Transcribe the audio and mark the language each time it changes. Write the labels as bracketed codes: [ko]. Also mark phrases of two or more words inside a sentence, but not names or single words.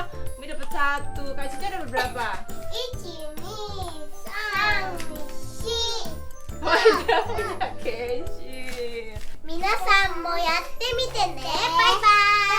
[id] Umi dapat 1. Kak Cica dapat berapa? [ja] 1、2、3、4。 [id] Wajah punya Kenshin. [ja] 皆さんもやってみてね。バイバイ。